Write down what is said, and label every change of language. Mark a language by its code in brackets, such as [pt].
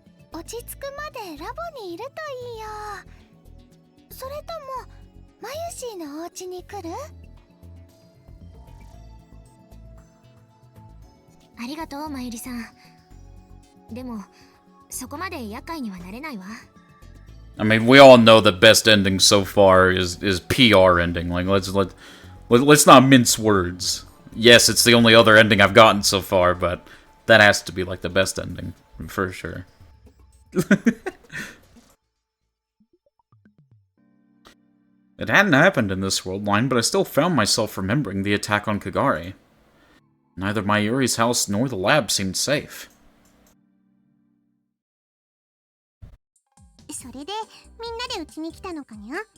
[ja] 落ち着くまでラボにいるといいよ。それともマユシーのお家に来る？ありがとう、まゆりさん。でも、そこまで厄介にはなれないわ。 [en] I mean, we all know the best ending so far is PR ending. Like, let's not mince words. Yes, it's the only other ending I've gotten so far, but that has to be like the best ending for sure. It hadn't happened in this world line, but I still found myself remembering the attack on Kagari. Neither Mayuri's house nor the lab seemed safe. [ja] それでみんなでうちに来たのかにゃ？